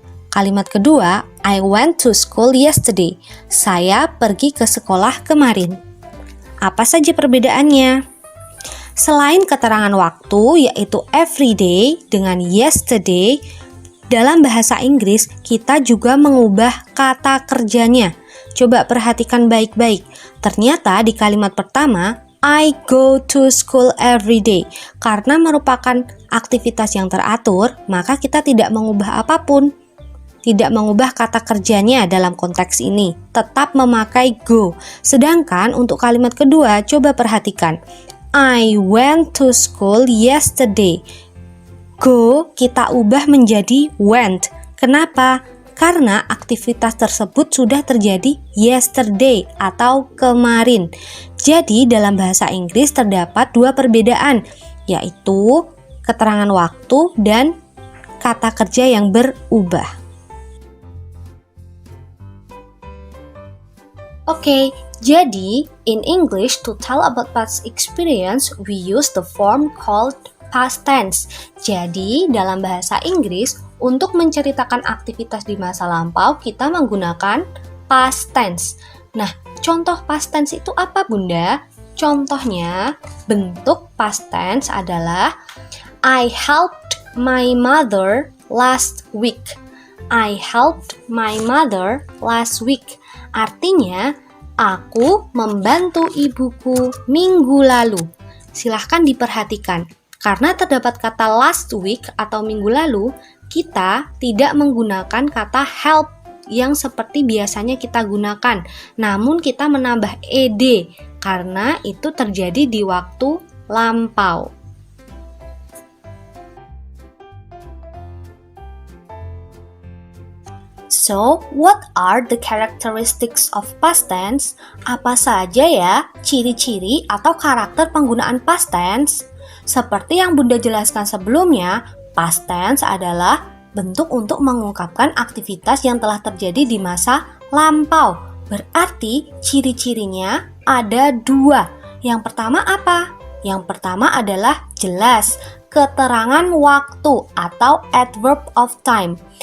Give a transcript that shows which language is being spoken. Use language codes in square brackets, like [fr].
[id] Kalimat kedua, [en] I went to school yesterday. [id] Saya pergi ke sekolah kemarin. Apa saja perbedaannya? Selain keterangan waktu yaitu everyday dengan yesterday, dalam bahasa Inggris kita juga mengubah kata kerjanya. Coba perhatikan baik-baik. Ternyata di kalimat pertama, [en] I go to school every day. [id] Karena merupakan aktivitas yang teratur, maka kita tidak mengubah apapun. Tidak mengubah kata kerjanya dalam konteks ini. Tetap memakai go. Sedangkan untuk kalimat kedua, coba perhatikan. [en] I went to school yesterday. [id] Go kita ubah menjadi went. Kenapa? Karena aktivitas tersebut sudah terjadi yesterday atau kemarin. Jadi dalam bahasa Inggris terdapat dua perbedaan, yaitu keterangan waktu dan kata kerja yang berubah. [en] Oke, jadi in English to tell about past experience we use the form called past tense. [id] Jadi dalam bahasa Inggris untuk menceritakan aktivitas di masa lampau kita menggunakan past tense. Nah, contoh past tense itu apa, Bunda? Contohnya bentuk past tense adalah [en] I helped my mother last week. I helped my mother last week. [id] Artinya, aku membantu ibuku minggu lalu. Silahkan diperhatikan, karena terdapat kata last week atau minggu lalu, kita tidak menggunakan kata help yang seperti biasanya kita gunakan. Namun kita menambah ed, karena itu terjadi di waktu lampau. [en] So, what are the characteristics of past tense? [id] Apa saja ya ciri-ciri atau karakter penggunaan past tense? Seperti yang Bunda jelaskan sebelumnya, past tense adalah bentuk untuk mengungkapkan aktivitas yang telah terjadi di masa lampau. Berarti ciri-cirinya ada dua. Yang pertama apa? Yang pertama adalah jelas, keterangan waktu atau adverb of time.